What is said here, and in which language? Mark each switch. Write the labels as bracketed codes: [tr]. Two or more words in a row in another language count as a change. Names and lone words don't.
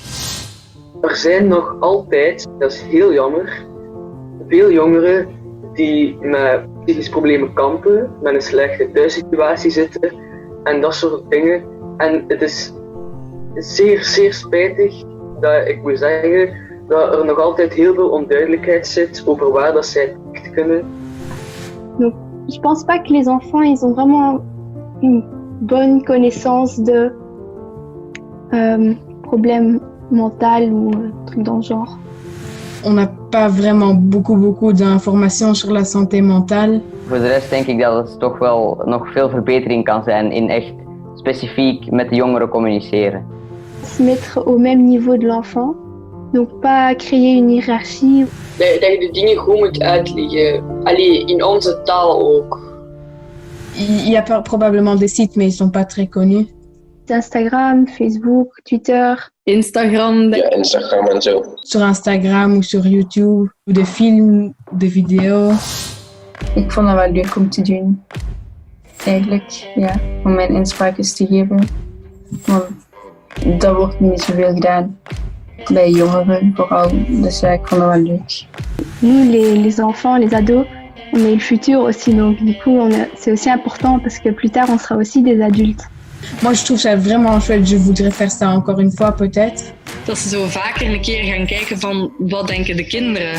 [nl] Er zijn nog altijd, dat is heel jammer, veel jongeren die met psychische problemen kampen, met een slechte thuissituatie zitten en dat soort dingen. En het is zeer, zeer spijtig dat ik moet zeggen dat er nog altijd heel veel onduidelijkheid zit over waar dat zij terecht kunnen. [fr] Donc, je pense pas que les enfants ils ont vraiment une bonne connaissance de problèmes mentaux ou trucs dans le genre. On n'a pas vraiment beaucoup d'informations sur la santé mentale. [nl] Voor de rest denk ik dat het toch wel nog veel verbetering kan zijn in echt specifiek met de jongeren communiceren. [fr] Se mettre au même niveau de l'enfant, donc pas créer une hiérarchie. [nl] Dat je de dingen goed moet uitleggen, allee, in onze taal ook. [fr] Il y a probablement des sites, mais ils sont pas très connus. Instagram, Facebook, Twitter. Instagram. [nl] Ja, Instagram en zo. [fr] Sur Instagram ou sur YouTube, ou des films, des vidéos. [nl] Ik vond dat wel leuk om te doen. Eigenlijk, ja, om mijn inspraak eens te geven. Want dat wordt niet zoveel gedaan. Bij jongeren vooral, dus ja, ik vond dat wel leuk. [fr] Nous, les enfants, les ados, on est le futur aussi, donc du coup, c'est aussi important parce que plus tard, on sera aussi des adultes. Moi, je trouve ça vraiment chouette. Je voudrais faire ça encore une fois, peut-être. [nl] Dat ze zo vaker een keer gaan kijken van wat denken de kinderen.